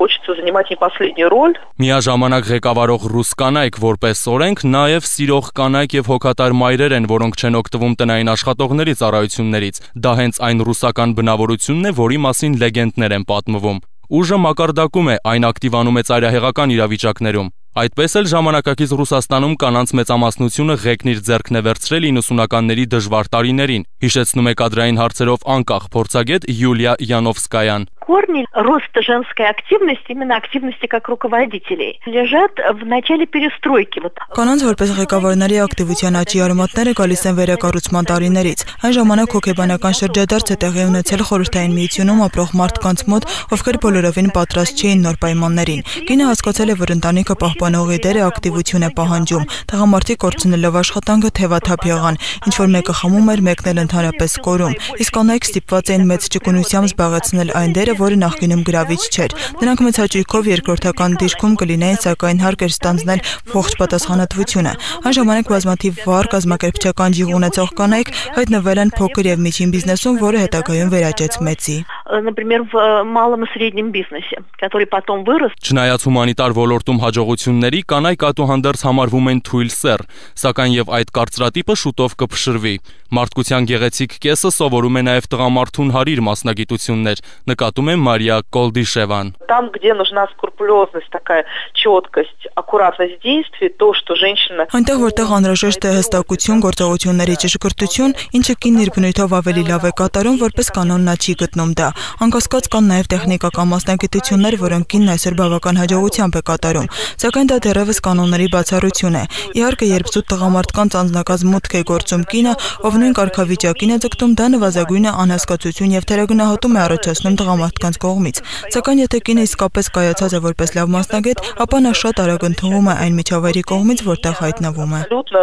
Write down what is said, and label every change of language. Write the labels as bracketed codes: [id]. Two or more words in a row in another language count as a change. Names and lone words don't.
[hy] Միաժամանակ ղեկավարող ռուս կանայք որպես օրենք նաև սիրող կանայք եւ հոգատար մայրեր են, որոնք չեն օգտվում տնային աշխատողների ծառայություններից։ Դա հենց այն ռուսական բնավորությունն է, որի մասին լեգենդներ են պատմվում։ Ուժը մակարդակում է, այն ակտիվանում է ծայրահեղական իրավիճակներում։ Այդպես էլ ժամանակակից Ռուսաստանում կանանց մեծամասնությունը ղեկն իր ձեռքն է վերցրել 90-ականների դժվար տարիներին, հիշեցնում է կադրային հարցերով անկախ փորձագետ Յուլիա Յանովսկայան։ [ru] Корни роста женской активности, именно активности как руководителей, лежат в начале перестройки. [hy] Կանանց որպես ղեկավարների ակտիվության աճի արմատները գալիս են վերակառուցման տարիներից։ Այն ժամանակ հոգեբանական շրջադարձ է տեղի ունեցել Խորհրդային Միությունում ապրող մարդկանց մոտ, ովքեր բոլորովին պատրաստ չէին նոր պայմաններին։ Կինը հասկացել է, որ ընտանիքը պահպանողի դերը ակտիվություն է պահանջում։ Տղամարդիկ կորցնելով աշխատանքը թևաթափ եղան, ինչ որ մեկը խմում էր, մեկն էլ ընդհանրապես կորում։ Իսկ կանայք ստիպված էին մեծ ճկունությամբ զբաղեցնել այն դերը, որը նախկինում գրավիչ չէր։ Նրանք մեծ հաճույքով երկրորդական դիրքում կլինեին, սակայն հարկ էր ստանձնել ողջ պատասխանատվությունը։ Այն ժամանակ բազմաթիվ վառ կազմակերպչական ջիղ ունեցող կանայք հայտնվել են փոքր եւ միջին բիզնեսում, որը հետագայում վերաճեց մեծի։ [ru] Например, в малом и среднем бизнесе, который потом вырос. [hy] Չնայած հումանիտար ոլորտում հաջողությունների, կանայք այդուհանդերձ համարվում են թույլ սեռ, սակայն եւ այդ կարծրատիպը շուտով կփշրվի։ Մարդկության գեղեցիկ կեսը սովորում է նաև տղամարդուն հարիր մասնագիտություններ, նկատում է Մարիա Կոլդիշևան։ [ru] Там, где нужна скрупулезность, такая четкость, аккуратность действий, то, что женщина. [hy] Այնտեղ որտեղ անհրաժեշտ է հստակություն, գործողությունների ճշգրտություն, ինչը կինն իր բնույթով ավելի լավ է կատարում, որպես կանոն նա չի գտնում դա։ Անկասկած կան նաև տեխնիկական մասնագիտություններ, որոնք կինն այսօր բավական հաջողությամբ է կատարում, սակայն դա դեռևս կանոնների բացառություն է։ Իհարկե, երբ զուտ տղամարդկանց անձնակազմ մուտք է գործում կինը, ով նույն կարգավիճակին է ձգտում, դա նվազագույնը անհասկացություն եւ թերագնահատում է առաջացնում տղամարդկանց կողմից։ Սակայն եթե կինը իսկապես կայացած է որպես լավ մասնագետ, ապա նա շատ արագ ընդունվում է այն միջավայրի կողմից, որտեղ հայտնվում է։